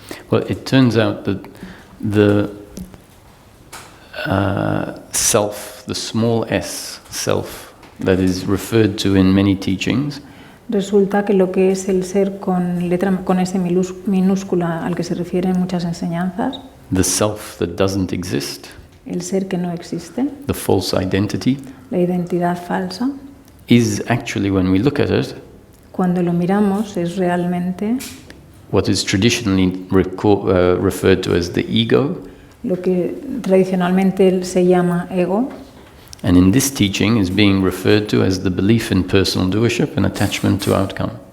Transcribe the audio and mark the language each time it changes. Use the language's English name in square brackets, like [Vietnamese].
[English] Well, it turns out that the self, the small s, self, that is referred to in many teachings, [Spanish] Resulta que lo que es el ser con S minúscula al que se refiere en muchas enseñanzas, [English] the self that doesn't exist, [Spanish] el ser que no existe, [English] the false identity, [Spanish] la identidad falsa, [English] is actually, when we look at it, [Spanish] cuando lo miramos es realmente [English] what is traditionally referred to as the ego. [Spanish] lo que tradicionalmente se llama ego, [English] And in this teaching is being referred to as the belief in personal doership and attachment to outcome.